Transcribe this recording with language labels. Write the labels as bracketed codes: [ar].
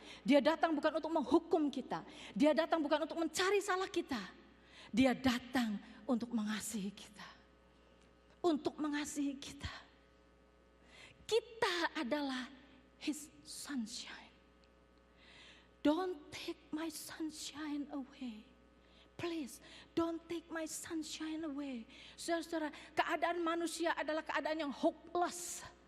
[id] Dia datang bukan untuk menghukum kita. Dia datang bukan untuk mencari salah kita. Dia datang untuk mengasihi kita. Untuk mengasihi kita. Kita adalah [en] His sunshine. Don't take my sunshine away. Please, don't take my sunshine away. [id] Saudara-saudara, keadaan manusia adalah keadaan yang hopeless.